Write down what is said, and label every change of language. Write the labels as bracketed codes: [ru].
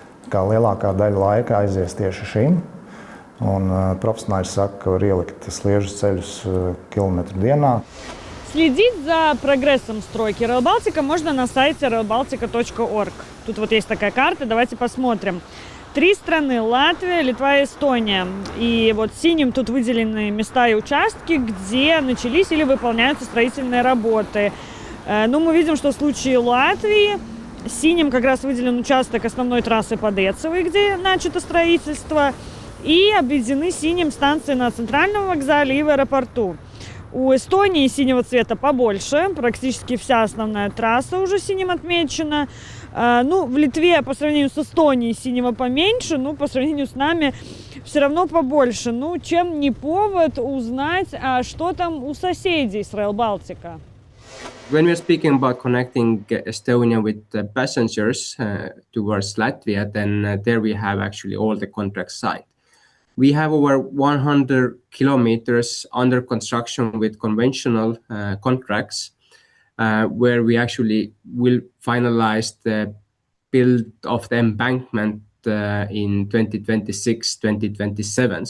[lv] Kā lielākā daļa laika aizies tieši šim, un profesionāļi saka, ka var ielikt sliežus ceļus kilometru dienā. [ru] Следить за прогрессом стройки Rail Baltica можно на сайте railbaltica.org. Тут вот есть такая карта, давайте посмотрим. 3 страны – Латвия, Литва и Эстония. И вот синим тут выделены места и участки, где начались или выполняются строительные работы. Но мы видим, что в случае Латвии синим как раз выделен участок основной трассы под Эцевой, где начато строительство, и обведены синим станции на центральном вокзале и в аэропорту. У Эстонии синего цвета побольше, практически вся основная трасса уже синим отмечена. В Литве по сравнению с Эстонией синего поменьше, по сравнению с нами все равно побольше. Чем не повод узнать, что там у соседей с Rail Baltica? [en] When we're speaking about connecting Estonia with passengers towards Latvia, then there we have actually all the contracts signed. We have over 100 kilometers under construction with conventional contracts, where we actually will finalize the build of the embankment in 2026, 2027.